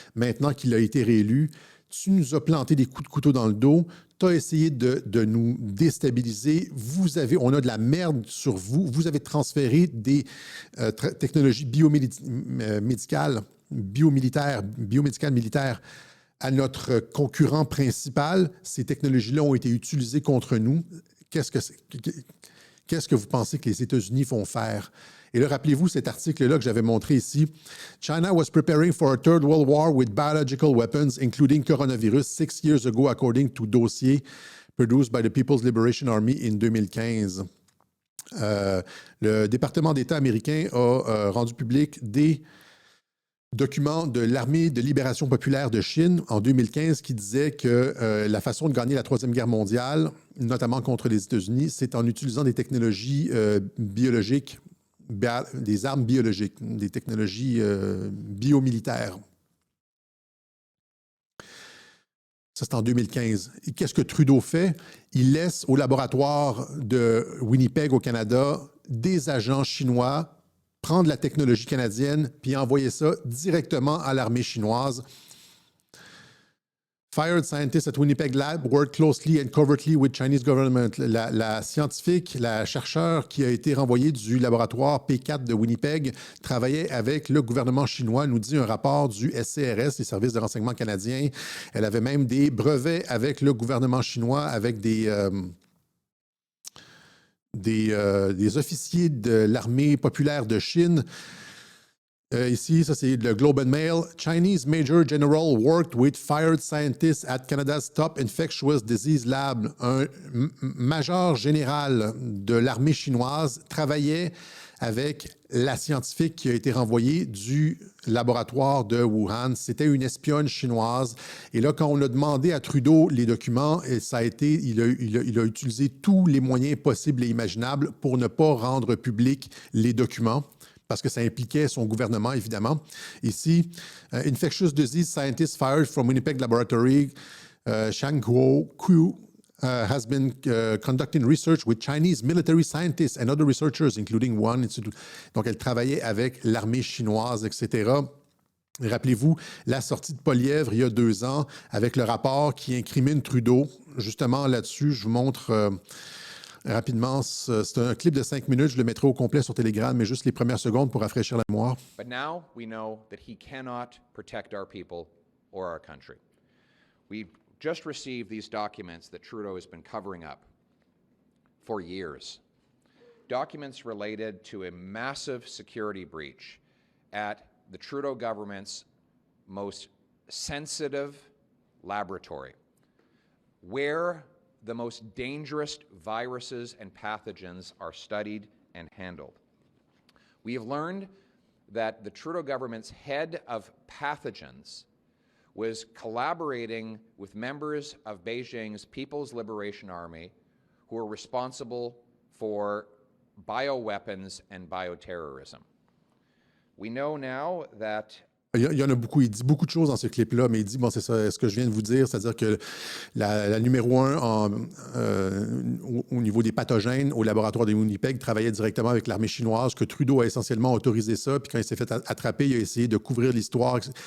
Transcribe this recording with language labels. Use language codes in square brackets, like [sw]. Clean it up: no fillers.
[fr] Maintenant qu'il a été réélu, tu nous as planté des coups de couteau dans le dos, tu as essayé de nous déstabiliser, on a de la merde sur vous, vous avez transféré des technologies biomédicales militaires à notre concurrent principal. Ces technologies-là ont été utilisées contre nous. Qu'est-ce que vous pensez que les États-Unis vont faire? Et là, rappelez-vous cet article-là que j'avais montré ici. [en] China was preparing for a third world war with biological weapons, including coronavirus, 6 years ago, according to dossier produced by the People's Liberation Army in 2015. [fr] Le département d'État américain a rendu public des documents de l'Armée de libération populaire de Chine en 2015 qui disait que la façon de gagner la Troisième Guerre mondiale, notamment contre les États-Unis, c'est en utilisant des technologies biologiques, des armes biologiques, des technologies biomilitaires. Ça, c'est en 2015. Et qu'est-ce que Trudeau fait? Il laisse au laboratoire de Winnipeg, au Canada, des agents chinois prendre la technologie canadienne puis envoyer ça directement à l'armée chinoise. [en] Fired scientists at Winnipeg Lab worked closely and covertly with Chinese government. [fr] La scientifique, la chercheure qui a été renvoyée du laboratoire P4 de Winnipeg travaillait avec le gouvernement chinois, nous dit un rapport du SCRS, les services de renseignement canadiens. Elle avait même des brevets avec le gouvernement chinois, avec des officiers de l'armée populaire de Chine. Ici, ça c'est le Globe and Mail. [en] Chinese Major General worked with fired scientists at Canada's top infectious disease lab. [fr] Un major général de l'armée chinoise travaillait avec la scientifique qui a été renvoyée du laboratoire de Wuhan. C'était une espionne chinoise. Et là, quand on a demandé à Trudeau les documents, il a utilisé tous les moyens possibles et imaginables pour ne pas rendre publics les documents, parce que ça impliquait son gouvernement, évidemment. Ici, [en] Infectious Disease Scientist fired from Winnipeg Laboratory, Shang Kuo, has been conducting research with Chinese military scientists and other researchers, including one institute. [fr] Donc, elle travaillait avec l'armée chinoise, etc. Et rappelez-vous, la sortie de Poilievre il y a 2 ans avec le rapport qui incrimine Trudeau. Justement, là-dessus, je vous montre rapidement. C'est un clip de 5 minutes. Je le mettrai au complet sur Telegram, mais juste les premières secondes pour rafraîchir la mémoire. [en] But now we know that he cannot protect our people or our country. We just received these documents that Trudeau has been covering up for years. Documents related to a massive security breach at the Trudeau government's most sensitive laboratory, where the most dangerous viruses and pathogens are studied and handled. We have learned that the Trudeau government's head of pathogens was collaborating with members of Beijing's People's Liberation Army who are responsible for bioweapons and bioterrorism. We know now that [fr] Il y en a beaucoup. Il dit beaucoup de choses dans ce clip-là, mais il dit, bon, c'est ça, ce que je viens de vous dire, c'est-à-dire que la numéro 1 au niveau des pathogènes au laboratoire de Winnipeg travaillait directement avec l'armée chinoise, que Trudeau a essentiellement autorisé ça, puis quand il s'est fait attraper, il a essayé de couvrir l'histoire.